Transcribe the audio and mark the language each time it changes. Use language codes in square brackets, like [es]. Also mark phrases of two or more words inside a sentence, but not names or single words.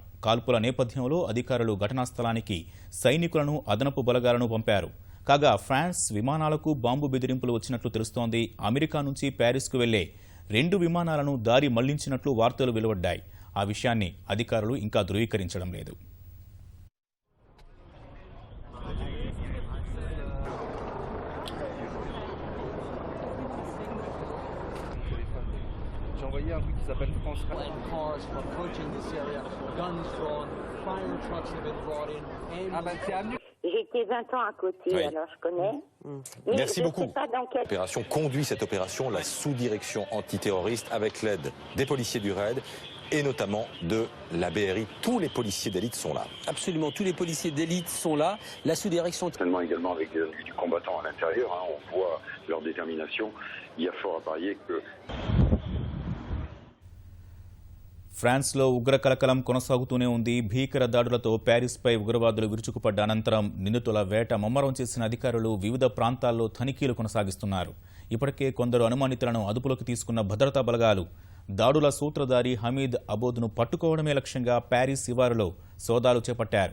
[te] కాల్పుల నేపథ్యంలో అధికారులు ఘటనా స్థలానికి సైనికులను, అదనపు బలగాలను పంపారు. కాగా ఫ్రాన్స్ విమానాలకు బాంబు బెదిరింపులు వచ్చినట్లు తెలుస్తోంది. అమెరికా నుంచి ప్యారిస్కు వెళ్లే 2 విమానాలను దారి మళ్లించినట్లు వార్తలు వెలువడ్డాయి. ఆ విషయాన్ని అధికారులు ఇంకా ధృవీకరించడం లేదు. [fr] J'ai envoyé un truc qui s'appelle France. [en] And cars approaching this area, guns drawn, fire trucks have been brought in. [fr] Ah bah c'est avenue. J'ai été 20 ans à côté, Oui. alors je connais. Mais Merci je beaucoup. sais pas dans quel... Opération conduit cette opération la sous-direction antiterroriste avec l'aide des policiers du RAID et notamment de la BRI. Tous les policiers d'élite sont là. Absolument, tous les policiers d'élite sont là. La sous-direction... Certainement également avec du combattant à l'intérieur. On voit leur détermination. Il y a fort à parier que... [te] ఫ్రాన్స్లో ఉగ్ర కలకలం కొనసాగుతూనే ఉంది. భీకర దాడులతో ప్యారిస్పై ఉగ్రవాదులు విరుచుకుపడ్డ అనంతరం నిందితుల వేట ముమ్మరం చేసిన అధికారులు వివిధ ప్రాంతాల్లో తనిఖీలు కొనసాగిస్తున్నారు. ఇప్పటికే కొందరు అనుమానితులను అదుపులోకి తీసుకున్న భద్రతా బలగాలు దాడుల సూత్రధారి హమీద్ అబోద్ను పట్టుకోవడమే లక్ష్యంగా ప్యారిస్ శివారులో సోదాలు చేపట్టారు.